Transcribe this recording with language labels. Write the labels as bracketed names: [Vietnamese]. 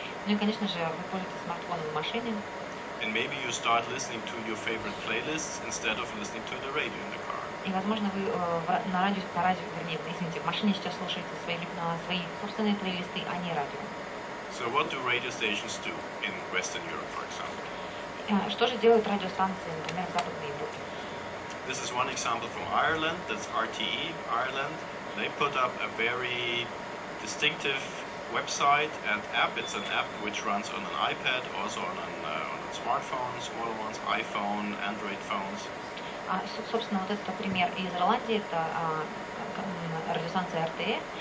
[Russian] Ну и, конечно же, вы пользуетесь смартфоном в машине. [English] And maybe you start listening to your favorite playlists instead of listening to the radio in the car. [Russian] И, возможно, вы в машине сейчас слушаете свои собственные плейлисты, а не радио. [English] So what do radio stations do in Western Europe, for example? [Russian] Что же делают радиостанции, например, в Западной Европе? [English] This is one example from Ireland, that's RTE, Ireland. They put up a very distinctive website and app. It's an app which runs on an iPad, also on a smartphone, smaller ones, iPhone, Android phones. [Russian] Собственно, вот это пример из Ирландии, это радиостанция RTE.